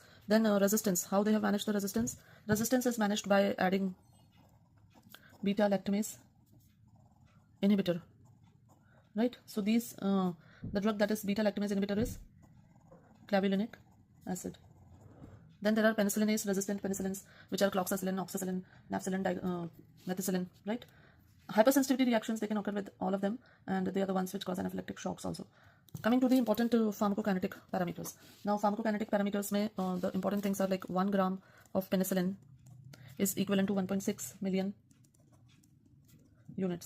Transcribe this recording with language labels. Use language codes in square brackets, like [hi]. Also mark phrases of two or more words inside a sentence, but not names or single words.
[en] Then resistance, how they have managed the resistance? Resistance is managed by adding beta-lactamase inhibitor. Right, so these the drug that is beta-lactamase inhibitor is clavulanic acid. Then there are penicillinase resistant penicillins, which are cloxacillin, oxacillin, nafcillin, methicillin. Right, hypersensitivity reactions, they can occur with all of them, and they are the ones which cause anaphylactic shocks also. Coming to the important pharmacokinetic parameters. Now pharmacokinetic parameters may the important things are like 1 gram of penicillin is equivalent to 1.6 million units.